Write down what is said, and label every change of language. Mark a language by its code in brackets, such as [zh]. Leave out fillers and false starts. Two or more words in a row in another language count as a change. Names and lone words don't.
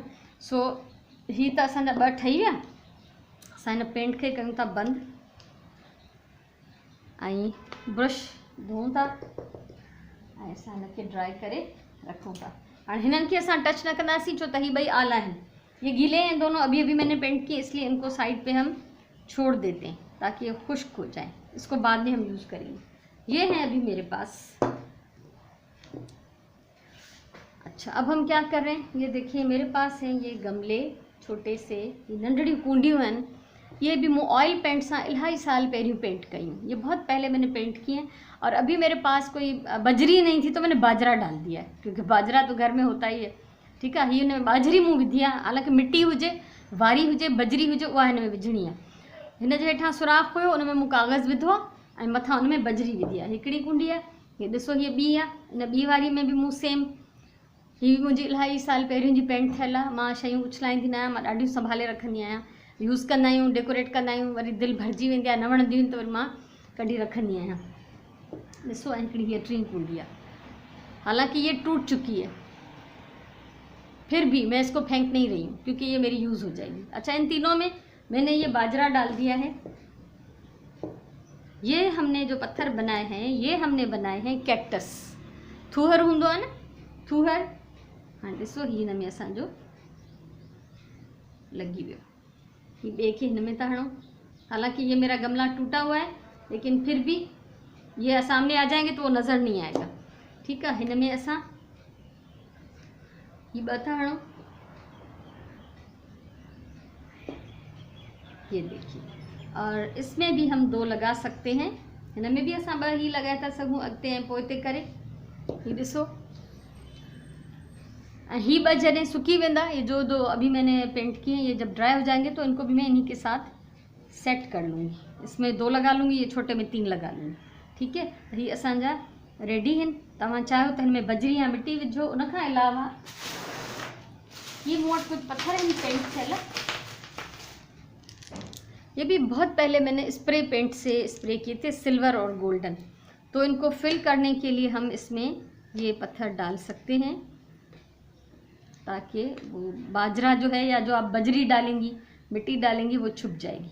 [sd] सो हीअ त असांजा 2 ठही विया। असां हिन पेंट खे कयूं था बंदि, ऐं ब्रश धोऊं था, ऐं असां हिनखे ड्राई करे रखूं था। हाणे हिननि खे असां टच न कंदासीं, छो त हीअ 2 आला आहिनि, [hi] ये गीले हैं दोनों, अभी अभी मैंने पेंट किए, इसलिए इनको साइड पे हम छोड़ देते हैं ताकि ये खुश्क हो जाए, इसको बाद में हम यूज़ करेंगे। ये हैं अभी मेरे पास। अच्छा, अब हम क्या कर रहे हैं, ये देखिए मेरे पास हैं ये गमले छोटे से, ये [sd] नंढड़ी कूंडियूं [hi] हैं। ये भी [sd] मूं ऑयल पेंट से इलाही साल पहिरियों पेंट कयूं, [hi] ये बहुत पहले मैंने पेंट किए हैं। और अभी मेरे पास कोई बजरी नहीं थी तो मैंने बाजरा डाल दिया है, क्योंकि बाजरा तो घर में होता ही है, [sd] ठीकु आहे। हीअ हिन में बाजरी मूं विधी आहे, हालांकि मिट्टी हुजे, वारी हुजे, बजरी हुजे, उहा हिन में विझणी आहे। हिन जे हेठां सुराख हुयो, उन में मूं कागज़ विधो आहे, ऐं मथां उन में बजरी विधी आहे। हिकिड़ी कुंडी आहे, हीअ ॾिसो, हीअ ॿी आहे, इन ॿी वारी में बि मूं सेम, हीअ बि मुंहिंजी इलाही साल पहिरियों जी पेंट थियल आहे। मां शयूं उछलाईंदी न आहियां, मां ॾाढियूं संभाले रखंदी आहियां, यूज़ कंदा आहियूं, डेकोरेट कंदा आहियूं, वरी दिलि भरिजी वेंदी आहे, न वणंदियूं आहिनि त वरी मां कढी रखंदी आहियां। ॾिसो, ऐं हिकिड़ी हीअ 3 कुंडी आहे, [hi] हालांकि ये टूट चुकी है, फिर भी मैं इसको फेंक नहीं रही हूँ क्योंकि ये मेरी यूज़ हो जाएगी। अच्छा, इन तीनों में मैंने ये बाजरा डाल दिया है। ये हमने जो पत्थर बनाए हैं, ये हमने बनाए हैं कैक्टस, [sd] थूहर हूंदो आहे न, थूहर। हाँ ॾिसो, ही हिन में असांजो लगी वियो। ही ॿिए खे हिन में था हणूं। [hi] हालांकि ये मेरा गमला टूटा हुआ है, लेकिन फिर भी ये सामने आ जाएंगे तो वो नज़र नहीं आएगा। ठीक है, [sd] हिन में असां ही ॿ था हणूं। [hi] ये देखिए, और इसमें भी हम 2 लगा सकते हैं। [sd] हिन में भी असां 2 ही लगाए था सघूं अॻिते ऐं पोइते करे। ही ॾिसो, ही 2 जॾहिं सूखी वेंदा, [hi] ये जो अभी मैंने पेंट किए हैं, ये जब ड्राई हो जाएंगे तो इनको भी मैं इन्हीं के साथ सेट कर लूँगी। इसमें 2 लगा लूँगी, ये छोटे में 3 लगा लूँगी। ठीक है, [sd] ही असांजा रेडी आहिनि। तव्हां चाहियो [hi] तो इनमें बजरी या मिट्टी [sd] विझो। उन खां अलावा ये मूं वटि कुछ पत्थर आहिनि पेंट थियल। [hi] ये भी बहुत पहले मैंने स्प्रे पेंट से स्प्रे किए थे, सिल्वर और गोल्डन। तो इनको फिल करने के लिए हम इसमें ये पत्थर डाल सकते हैं, ताकि वो बाजरा जो है या जो आप बजरी डालेंगी, मिट्टी डालेंगी, वो छुप जाएगी।